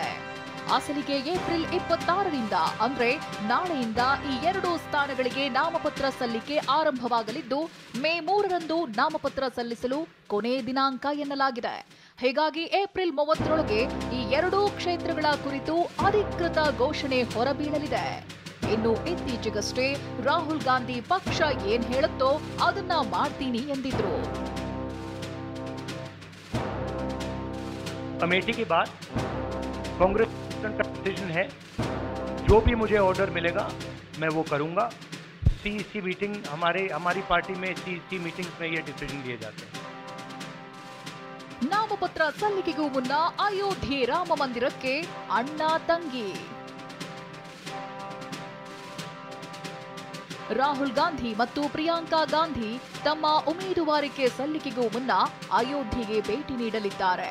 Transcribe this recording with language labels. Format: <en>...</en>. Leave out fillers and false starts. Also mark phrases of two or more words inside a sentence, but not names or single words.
<kn>ಅಸಲಿಗೆ ಏಪ್ರಿಲ್ 26ರಿಂದ ಅಂದ್ರೆ ನಾಳೆಯಿಂದ ಈ 2 ಸ್ಥಾನಗಳಿಗೆ ನಾಮಪತ್ರ ಸಲ್ಲಿಕೆ ಆರಂಭವಾಗಲಿದ್ದು, ಮೇ 3ರಂದು ನಾಮಪತ್ರ ಸಲ್ಲಿಸಲು ಕೊನೆ ದಿನಾಂಕ ಎನ್ನಲಾಗಿದೆ. ಹೀಗಾಗಿ ಏಪ್ರಿಲ್ 30ರೊಳಗೆ ಈ 2 ಕ್ಷೇತ್ರಗಳ ಕುರಿತು ಅಧಿಕೃತ ಘೋಷಣೆ ಹೊರಬೀಳಲಿದೆ. ಇನ್ನು ಇತ್ತೀಚೆಗಷ್ಟೇ ರಾಹುಲ್ ಗಾಂಧಿ ಪಕ್ಷ ಏನ್ ಹೇಳುತ್ತೋ ಅದನ್ನ ಮಾಡ್ತೀನಿ ಎಂದಿದ್ರು.</kn> <hi>अमेठी के बाद कांग्रेस का डिसीजन है, जो भी मुझे ऑर्डर मिलेगा मैं वो करूंगा.</hi> <en>CEC meeting</en> <hi>हमारी पार्टी में</hi> <en>CEC meetings</en> <hi>में ये डिसीजन लिए जाते हैं.</hi> <kn>ನಾಮಪತ್ರ ಸಲ್ಲಿಕೆಗೂ ಮುನ್ನ ಅಯೋಧ್ಯೆ ರಾಮ ಮಂದಿರಕ್ಕೆ ಅಣ್ಣ ತಂಗಿ. ರಾಹುಲ್ ಗಾಂಧಿ ಮತ್ತು ಪ್ರಿಯಾಂಕಾ ಗಾಂಧಿ ತಮ್ಮ ಉಮೇದುವಾರಿಕೆ ಸಲ್ಲಿಕೆಗೂ ಮುನ್ನ ಅಯೋಧ್ಯೆಗೆ ಭೇಟಿ ನೀಡಲಿದ್ದಾರೆ.</kn>